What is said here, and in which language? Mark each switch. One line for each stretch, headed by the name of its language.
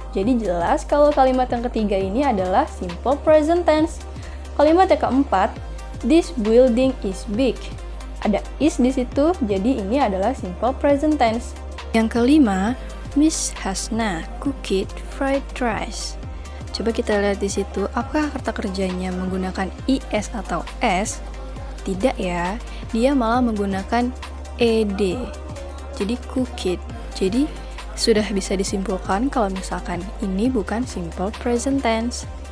Indonesian: Jadi jelas kalau kalimat yang ketiga ini adalah simple present tense. Kalimat yang keempat,
English: this building is big.
Indonesian: Ada is di situ, jadi ini adalah simple present tense. Yang kelima,
English: Miss Hasna cooked fried rice.
Indonesian: Coba kita lihat di situ, apakah kata kerjanya menggunakan is atau s? Tidak ya, dia malah menggunakan ed. Jadi cooked. Jadi sudah bisa disimpulkan kalau misalkan ini bukan simple present tense.